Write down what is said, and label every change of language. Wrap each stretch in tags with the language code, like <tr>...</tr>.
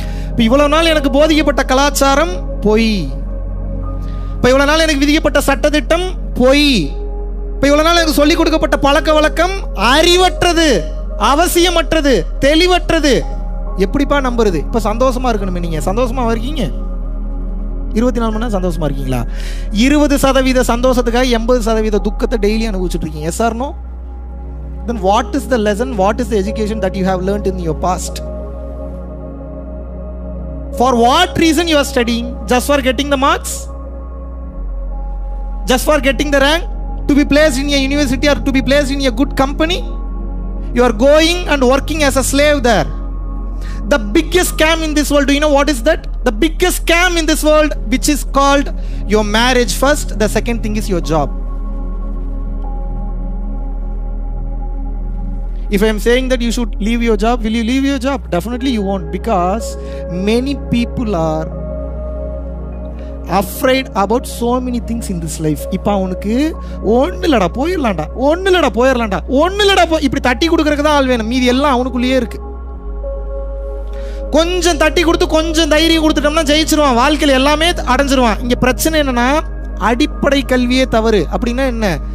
<ta>இப்ப இவ்வளவு நாள் எனக்கு போதிக்கப்பட்ட கலாச்சாரம் பொய், இப்ப இவ்வளவு நாள் எனக்கு விதிக்கப்பட்ட சட்டத்திட்டம் பொய், இப்ப இவ்வளவு நாள் எனக்கு சொல்லிக் கொடுக்கப்பட்ட பழக்க வழக்கம் அறிவற்றது, அவசியமற்றது, தெளிவற்றது. எப்படிப்பா நம்புறது? இப்ப சந்தோஷமா இருக்கணுமே. நீங்க சந்தோஷமா இருக்கீங்க? 24 மணி நேரம் சந்தோஷமா இருக்கீங்களா? 20% சந்தோஷத்துக்காக 80% துக்கத்தை டெய்லி அனுபவிச்சுட்டு இருக்கீங்க.</ta> <en>Yes or no? Then what is the lesson, what is the education that you have learned in your past? For what reason you are studying? Just for getting the marks? Just for getting the rank? To be placed in a university or to be placed in a good company? You are going and working as a slave there. The biggest scam in this world, do you know what is that? The biggest scam in this world, which is called your marriage first, the second thing is your job. If I am saying that you should leave your job, will you leave your job? Definitely you won't, because many people are afraid about so many things in this life.</en> <ta>இப்ப அவனுக்கு ஒண்ணு இல்லடா போயிடலாம்டா, ஒண்ணு இல்லடா போயிடலாம்டா, ஒண்ணு இல்லடா இப்படி தட்டி கொடுக்கறதுக்கு தான் ஆள் வேணும், மீதி எல்லாம் அவனுக்குள்ளேயே இருக்கு. கொஞ்சம் தட்டி கொடுத்து கொஞ்சம் தைரியம் கொடுத்துட்டோம்னா ஜெயிச்சிருவான், வாழ்க்கையில் எல்லாமே அடைஞ்சிருவான். இங்க பிரச்சனை என்னன்னா, அடிப்படை கல்வியே தவறு. அப்படின்னா என்ன?</ta>